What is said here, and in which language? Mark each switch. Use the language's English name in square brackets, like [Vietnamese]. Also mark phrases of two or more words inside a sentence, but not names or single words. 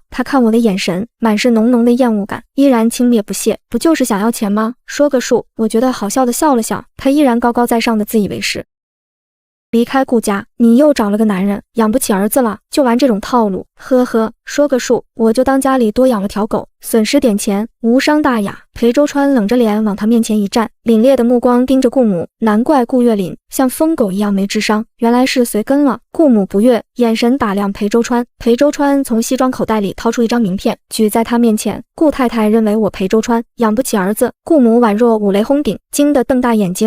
[Chinese] 他看我的眼神滿是濃濃的厭惡感，依然輕蔑不屑：“不就是想要錢嗎？說個數。” 我覺得好笑的笑了笑，他依然高高在上的自以為是。離開顧家，你又找了個男人，養不起兒子了，就玩這種套路。呵呵，說個數，我就當家裡多養了條狗，損失點錢，無傷大雅。裴周川冷着臉往他面前一站，凜冽的目光盯着顧母，難怪顧月嶺像瘋狗一樣沒智商，原來是隨跟了。顧母不悅，眼神打量裴周川。裴周川從西裝口袋裡掏出一張名片，舉在他面前。顧太太認為我裴周川養不起兒子。顧母宛若五雷轟頂，驚得瞪大眼睛。